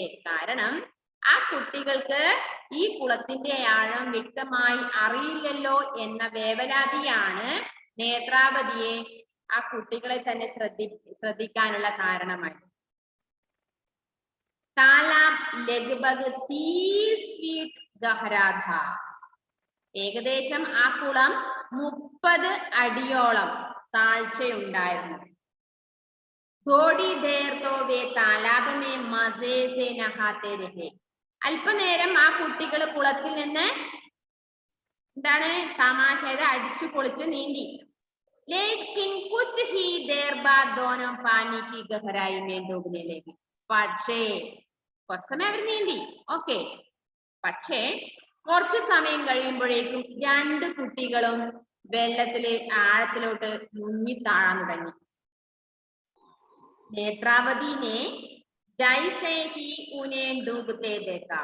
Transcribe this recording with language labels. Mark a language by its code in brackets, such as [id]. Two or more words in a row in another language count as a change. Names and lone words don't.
[ml] കാരണം ആ കുട്ടികൾക്ക് ഈ കുളത്തിന്റെ ആഴം വ്യക്തമായി അറിയില്ലല്ലോ എന്ന വേവലാതിയാണ് നേത്രാവതിയെ ആ കുട്ടികളെ തന്നെ ശ്രദ്ധിക്കാനുള്ള കാരണമായി. [hi] तालाब लगभग 30 फीट गहरा था. [ml] ഏകദേശം ആ കുളം 30 അടിയോളം താഴ്ചയുണ്ടായിരുന്നു. [hi] थोड़ी देर तो वे तालाब में मजे से नहाते रहे. [ml] അല്പനേരം ആ കുട്ടികൾ കുളത്തിൽ നിന്ന് എന്താണ് തമാശ അടിച്ചു പൊളിച്ച് നീന്തി. [hi] लेकिन कुछ ही देर बाद दोनों पानी की गहराई में डूबने लगे. [ml] പക്ഷേ കുറച്ച് സമയം അവർ നീന്തി, ഓക്കെ. പക്ഷേ കുറച്ച് സമയം കഴിയുമ്പോഴേക്കും രണ്ട് കുട്ടികളും വെള്ളത്തിലെ ആഴത്തിലോട്ട് മുങ്ങി താഴാൻ തുടങ്ങി. [hi] नेत्रावती जैसे ही उन्हें डूबते देखा.